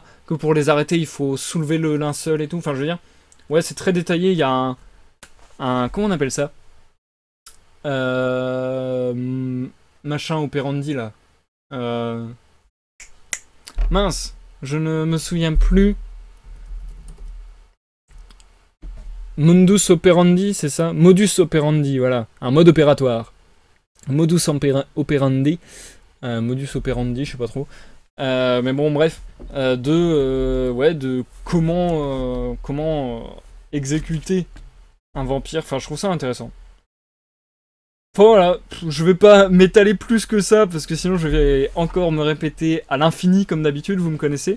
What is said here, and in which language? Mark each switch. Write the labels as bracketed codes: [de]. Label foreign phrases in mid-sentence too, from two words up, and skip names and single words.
[fr] Que pour les arrêter, il faut soulever le linceul et tout. Enfin, je veux dire, ouais, c'est très détaillé. Il y a comment on appelle ça? Machin operandi, là. Mince, je ne me souviens plus. [la] Mundus operandi, [fr] c'est ça? [la] Modus operandi, [fr] voilà. Un mode opératoire. [la] Modus operandi. Modus operandi, [fr] je sais pas trop. Mais bon, bref. De comment exécuter un vampire. Enfin, je trouve ça intéressant. Enfin, voilà, je vais pas m'étaler plus que ça, parce que sinon je vais encore me répéter à l'infini, comme d'habitude, vous me connaissez.